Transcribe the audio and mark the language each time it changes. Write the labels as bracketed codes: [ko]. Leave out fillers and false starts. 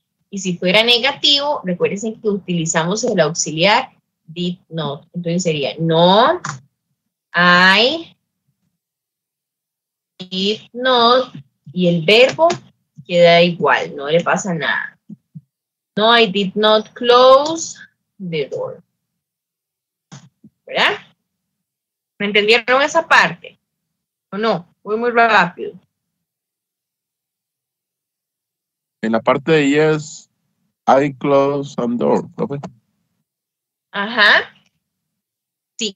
[es] Y si fuera negativo, recuerden que utilizamos el auxiliar did not. Entonces sería no, [en] I did not. [es] Y el verbo queda igual, no le pasa nada. [en] No, I did not close the door. [es] ¿Verdad? ¿Me entendieron esa parte? ¿O no? Voy muy rápido. En la parte de [en] yes, I close some door, [es] profe. Ajá. Sí,